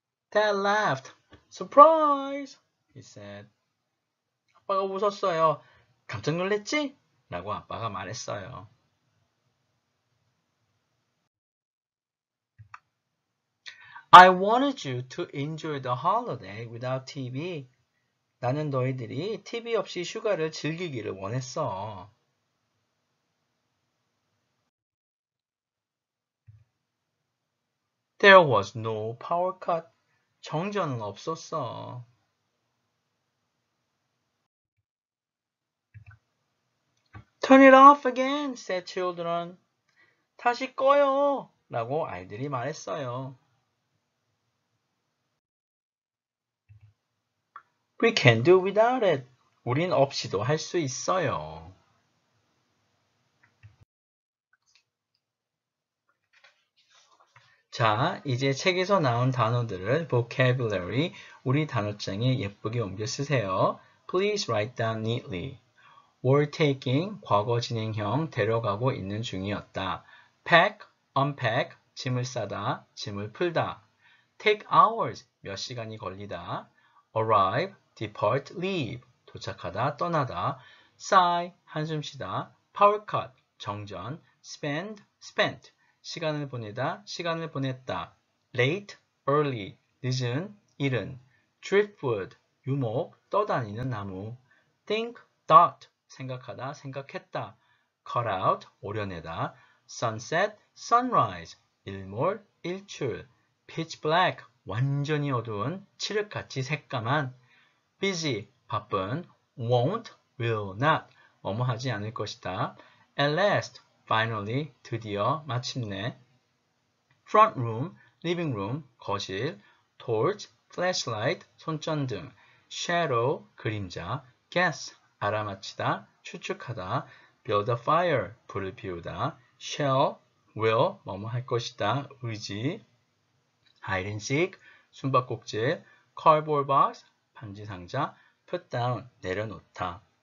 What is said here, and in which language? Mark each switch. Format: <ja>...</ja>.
<en>Dad laughed. Surprise! He said.</en> <ko>아빠가 웃었어요. 깜짝 놀랬지? 라고 아빠가 말했어요.</ko> <en>I wanted you to enjoy the holiday without TV.</en> <ko>나는 너희들이 TV 없이 휴가를 즐기기를 원했어.</ko> <en>There was no power cut.</en> <ko>정전은 없었어.</ko> <en>Turn it off again, said children.</en> <ko>다시 꺼요. 라고 아이들이 말했어요.</ko> <en>We can do without it.</en> <ko>우린 없이도 할 수 있어요. 자, 이제 책에서 나온 단어들을 vocabulary, 우리 단어장에 예쁘게 옮겨 쓰세요.</ko> <en>Please write down neatly.</en> <ko>were taking, 과거 진행형, 데려가고 있는 중이었다. pack, unpack, 짐을 싸다, 짐을 풀다. take hours, 몇 시간이 걸리다.</ko> <en>arrive, depart, leave, 도착하다, 떠나다.</en> <ko>sigh, 한숨 쉬다. power cut, 정전. spend, spent, 시간을 보내다, 시간을 보냈다. late, early, 늦은, 이른. driftwood, 유목, 떠다니는 나무. think, thought, 생각하다, 생각했다. cut out, 오려내다. sunset, sunrise, 일몰, 일출. pitch black, 완전히 어두운, 칠흑같이 새까만. busy, 바쁜. won't, will not, 뭐뭐 하지 않을 것이다. at last, finally, 드디어, 마침내. front room, living room, 거실. torch, flashlight, 손전등, shadow, 그림자, guess, 알아맞히다, 추측하다, build a fire, 불을 피우다, shall, will, 뭐뭐 할 것이다, 의지, hide and seek, 숨바꼭질, cardboard box, 반지 상자, put down, 내려놓다.</ko>